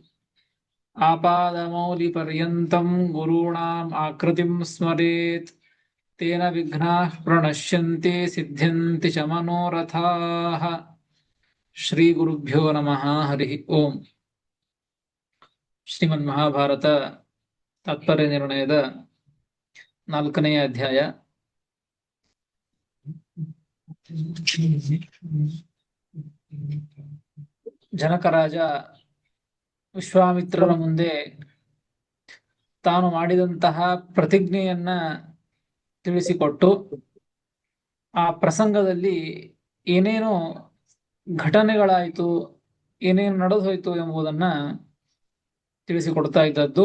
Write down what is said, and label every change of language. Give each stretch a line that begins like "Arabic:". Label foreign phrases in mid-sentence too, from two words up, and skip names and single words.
Sanskrit: आपादमौलिपर्यन्तं गुरूणाम् आकृतिं स्मरेत् तेन विघ्नाः प्रणश्यन्ति सिद्ध्यन्ति च मनोरथाः. ಶ್ರೀ ಗುರುಭ್ಯೋ ನಮಃ. ಹರಿ ಓಂ.
Kannada: ಶ್ರೀಮನ್ ಮಹಾಭಾರತ ತಾತ್ಪರ್ಯ ನಿರ್ಣಯದ 4ನೇ ಅಧ್ಯಾಯ. ಜನಕರಾಜ ವಿಶ್ವಾಮಿತ್ರರ ಮುಂದೆ ತಾನು ಮಾಡಿದಂತಹ ಪ್ರತಿಜ್ಞೆಯನ್ನ ತಿಳಿಸಿಕೊಟ್ಟು ಆ ಪ್ರಸಂಗದಲ್ಲಿ ಏನೇನು ಘಟನೆಗಳಾಯಿತು, ಏನೇನು ನಡೆದು ಹೋಯಿತು ಎಂಬುದನ್ನ ತಿಳಿಸಿಕೊಡ್ತಾ ಇದ್ದದ್ದು.